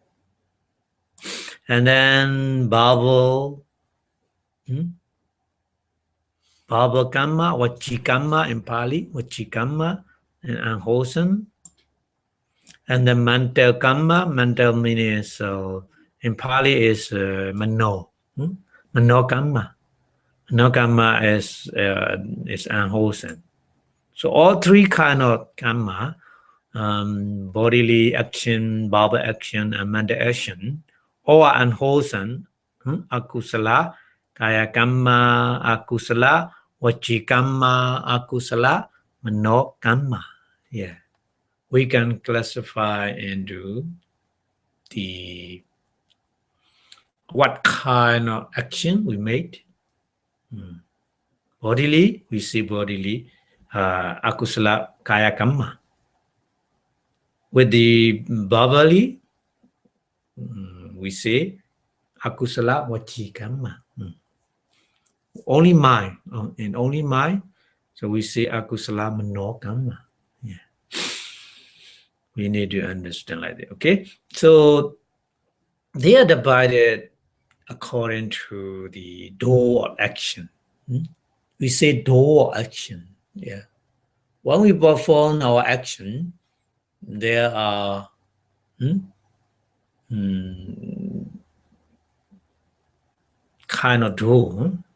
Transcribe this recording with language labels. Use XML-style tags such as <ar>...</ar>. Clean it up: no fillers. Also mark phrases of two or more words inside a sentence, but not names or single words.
<pi>And then Bhava Kamma, Vachi Kamma</pi> <en>in Pali,</en> <pi>Vachi Kamma,</pi> <en>and unwholesome. And the mental kamma, mental meaning so in Pali is mano,</en> <pi>mano kamma. Mano kamma</pi> <en>is unwholesome. So all three kind of kamma, bodily action, verbal action, and mental action, all are unwholesome.</en> <pi>Akusala, kaya kamma, akusala, vachi kamma, akusala, mano kamma.</pi> <en>Yeah. We can classify into the what kind of action we made. Bodily, we see bodily,</en> <pi>akusala kaya kamma.</pi> <en>With the verbally, we say</en> <pi>akusala vachi kamma.</pi> <en>Only mind, and only mind. So we say</en> <pi>akusala mano kamma.</pi> <en>Yeah. We need to understand like that. Okay. So they are divided according to the door of action. We say door action. Yeah. When we perform our action, there are kind of door.</en>